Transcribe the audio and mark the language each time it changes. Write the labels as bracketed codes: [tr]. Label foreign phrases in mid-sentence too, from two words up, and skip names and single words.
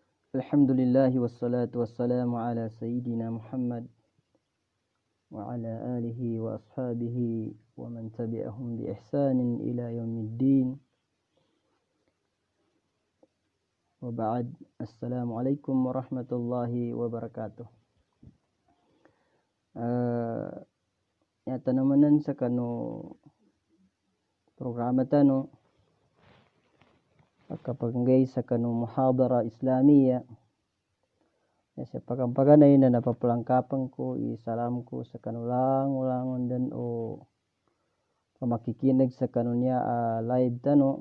[ar] الحمد لله والصلاة والسلام على سيدنا محمد وعلى آله وأصحابه ومن تبعهم بإحسان إلى يوم الدين. وبعد. السلام عليكم ورحمة الله وبركاته. [mrw] Nyata namanan sa kanu programa tano pagkapanggay sa kanu [ar] محاضرة إسلامية. [mrw] Sa pagkampaganay na napapalangkapan ko, isalam ko sa kanulang-ulangon dan o pamakikinig sa kanunya live tano.